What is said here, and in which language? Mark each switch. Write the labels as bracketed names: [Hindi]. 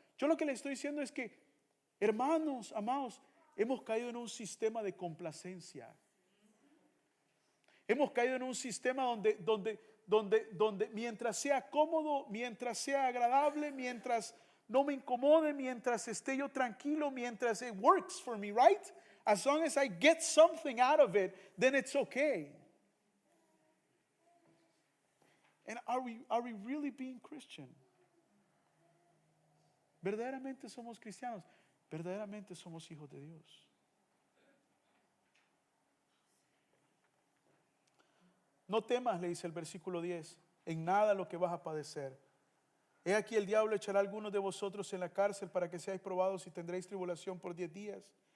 [Spanish] Yo lo que le estoy diciendo es que, hermanos, amados, hemos caído en un sistema de complacencia. Hemos caído en un sistema donde mientras sea cómodo, mientras sea agradable, mientras no me incomode, mientras esté yo tranquilo, mientras [English] it works for me, right? As long as I get something out of it, then it's okay. And are we really being Christian? [Spanish] ¿Verdaderamente somos cristianos? ¿Verdaderamente somos hijos de Dios? No temas, le dice el versículo 10, en nada lo que vas a padecer. He aquí el diablo echará a algunos de vosotros en la cárcel para que seáis probados y tendréis tribulación por 10 días.